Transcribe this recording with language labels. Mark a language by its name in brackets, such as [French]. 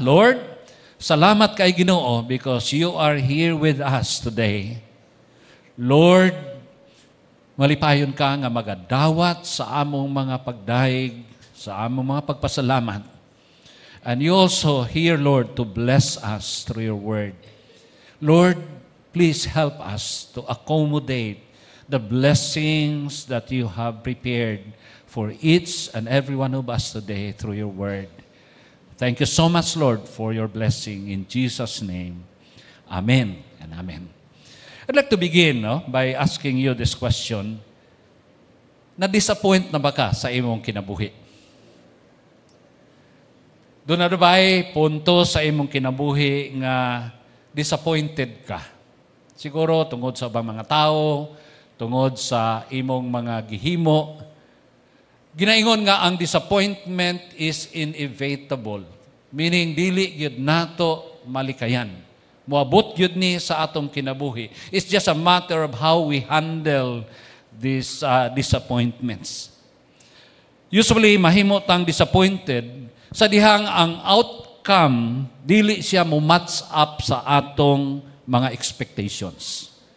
[English] Lord, [Cebuano] salamat kay Ginoo [English] because you are here with us today. [Cebuano] Lord, malipayon ka nga magadawat sa among mga pagdaig, sa among mga pagpasalamat. [English] And you also here, Lord, to bless us through your word. Lord, please help us to accommodate the blessings that you have prepared for each and every one of us today through your word. Thank you so much, Lord, for your blessing. In Jesus' name, amen and amen. I'd like to begin by asking you this question. [Cebuano] Na-disappoint na ba ka sa imong kinabuhi? Doon na ba'y punto sa imong kinabuhi nga disappointed ka? Siguro tungod sa ibang mga tao, tungod sa imong mga gihimo. Ginaingon nga ang disappointment [English] is inevitable. [Cebuano] Meaning, dili yun nato malikayan. Muabot yun ni sa atong kinabuhi. [English] It's just a matter of how we handle these disappointments. [Cebuano] Usually, mahimot ang disappointed sa dihang ang outcome, dili siya mo-match up sa atong mga expectations.